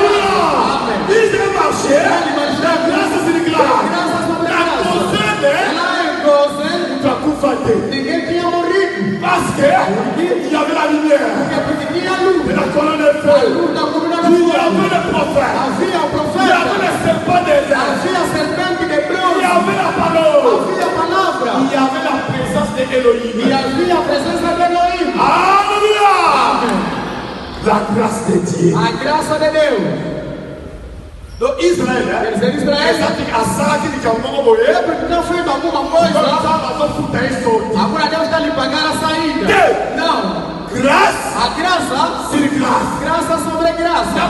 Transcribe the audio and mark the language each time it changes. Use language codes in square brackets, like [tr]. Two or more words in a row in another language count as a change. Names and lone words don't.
[pt] Lá em Gozen, ninguém tinha morrido. Porque tinha luz. A luz da coluna da fogo. Havia o profeta. Havia a serpente de bronze. Havia a palavra. [fr] Il y avait la présence de Elohim. [pt] E havia a presença de Elohim. [fr] Alléluia. La grâce de Dieu. [pt] A graça de Deus. Donc Israël, Quer dizer, Israel, é porque não fez alguma coisa. Agora Deus está lhe pagar a saída. Não. Grâce. A graça, [fr] Sur grâce. [pt] graça sobre graça.